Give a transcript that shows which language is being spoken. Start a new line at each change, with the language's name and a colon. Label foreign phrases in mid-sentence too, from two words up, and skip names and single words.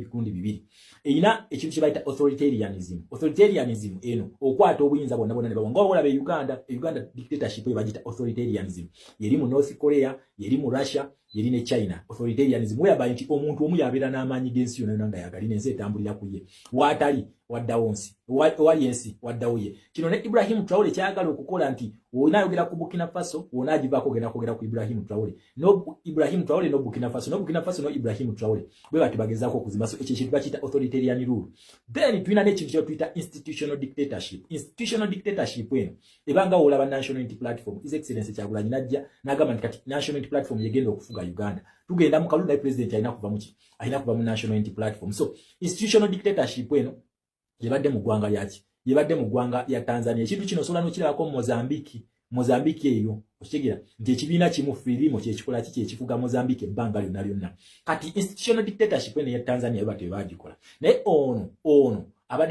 Ganda: ebikundi bibiri eina ekintu kibayita authoritarianism eno okwata obuyinza bonna bonna ne babanga olabe Uganda dictatorship ebagita authoritarianism yeri mu North Korea yeri mu Russia yeri ne China
English: authoritarianism whereby
Ganda: nti omuntu omu yabeera n'amaanyi g'ensi yonna nanga yagalina ensi etambulira ku ye waatali waddawo nsi wali ensi waddawo ye kino ne Ibrahim Traore kyayagala okukola nti wonayogera ku Burkina Faso wonagivaako ogenda kwogera ku Ibrahim Traore no Ibrahim Traore no Burkina Faso no Ibrahim Traore bwe bati bagezaako okuzimba so ekyo kintu bakiyita
English: authoritarian rule then
Ganda: tulina n'ekintu kye tuyita institutional dictatorship eno ebanga olaba National Unity Platform
English: His Excellency
Ganda: Kyagulanyi najja n'agamba nti kati National Unity Platform yegenda okufuga Uganda tugenda mu kalulu naye president alina kuva mu National Unity Platform
English: so institutional dictatorship
Ganda: eno yebadde mu ggwanga lyaki yebadde mu ggwanga lya Tanzania ekintu kino osobola n'okirabako mu Mozambique eyo okitegera nti ekibiina kimu Frelimo kyekikola kyekifuga Mozambique ebbanga lyonna kati
English: institutional dictatorship
Ganda: eno ya Tanzania bate bagikola naye ono abadde